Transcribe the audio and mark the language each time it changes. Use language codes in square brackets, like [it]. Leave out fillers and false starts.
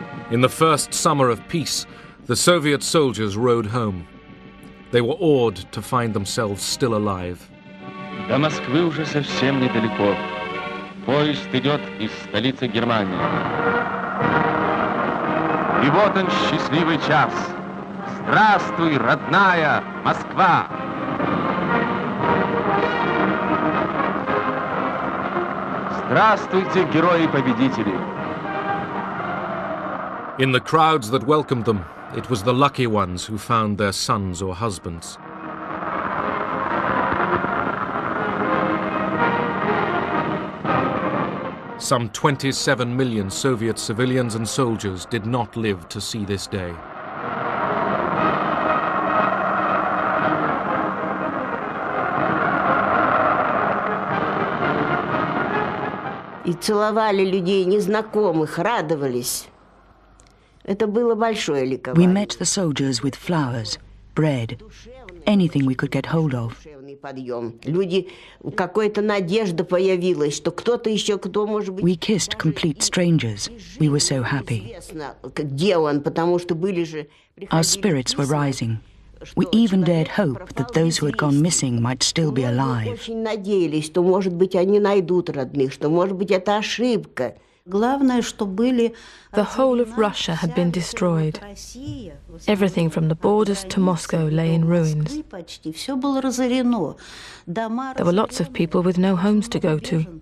[en] In the first summer of peace, the Soviet soldiers rode home. They were awed to find themselves still alive. [ru] До Москвы уже совсем недалеко. Поезд идет из столицы Германии. И вот он, счастливый час. Здравствуй, родная Москва! Здравствуйте, герои-победители! [en] In the crowds that welcomed them, it was the lucky ones who found their sons or husbands. Some 27 million Soviet civilians and soldiers did not live to see this day. [ru] И целовали людей незнакомых, радовались. Это было большое ликование. [en] We met the soldiers with flowers, bread, anything we could get hold of. [ru] Люди, какая-то надежда появилась, что кто-то еще, кто может быть... [en] We kissed complete strangers. We were so happy. [ru] Где он, потому что были же... [en] Our spirits were rising. We even dared hope that those who had gone missing might still be alive. [ru] Очень надеялись, что, может быть, они найдут родных, что, может быть, это ошибка. [en] The whole of Russia had been destroyed. Everything from the borders to Moscow lay in ruins. There were lots of people with no homes to go to.